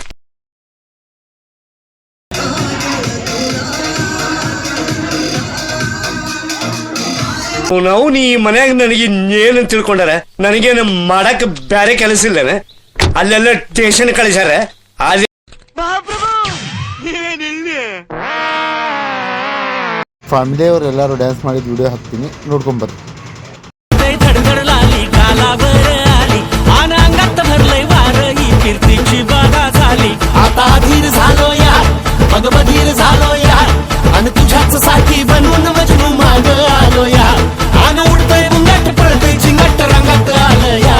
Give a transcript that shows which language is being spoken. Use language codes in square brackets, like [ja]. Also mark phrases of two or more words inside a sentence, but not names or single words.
[kn] ನಾವು ಈ ಮನ್ಯಾಗ ನನಗೆ ಏನು ತಿಳ್ಕೊಂಡಾರ? ನನಗೇನು ಮಾಡಕ್ ಬ್ಯಾರೆ ಕೆಲಸ ಇಲ್ಲನ? ಅಲ್ಲೆಲ್ಲ ಸ್ಟೇಷನ್ ಕಳಿಸ್ಯಾರ. ಅಲ್ಲಿ ಫ್ಯಾಮಿಲಿ ಅವ್ರು ಎಲ್ಲರೂ ಡ್ಯಾನ್ಸ್ ಮಾಡಿದ ವಿಡಿಯೋ ಹಾಕ್ತೀನಿ ನೋಡ್ಕೊಂಬರ್ರಿ. [mr] आता धीर झालो यार मग बधीर झालो यार आणि तुझ्याच साठी बनवून मजनू माग आलो यार. आन उडतय मुंगट पळतय चिंगट रंगात आलं यार.